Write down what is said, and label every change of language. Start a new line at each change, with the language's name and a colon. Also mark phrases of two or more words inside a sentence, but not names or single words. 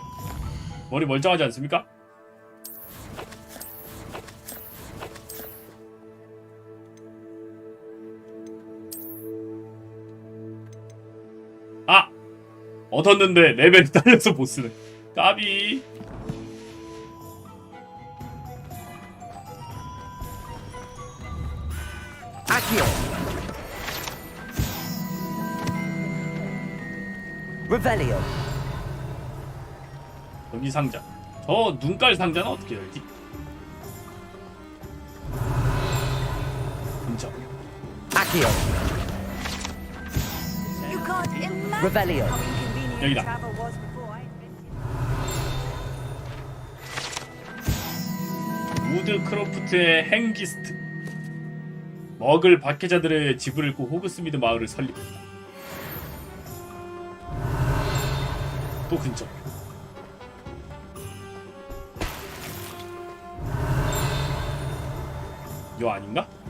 Korean: 머리 멀쩡하지 않습니까? 아! 얻었는데 레벨이 딸려서 못쓰네. 까비. Accio. Revelio. 여기 상자. 저 눈깔 상자는 어떻게 열지? 근처. Accio.
English: You can't imagine
Korean: Revelio.
English: how inconvenient
Korean: 여기다.
English: travel was before I invented.
Korean: 우드 크로프트의 행기스트. 먹을 박해자들의 집을 잃고 호그스미드 마을을 설립했다. 또 근처. 요 아닌가?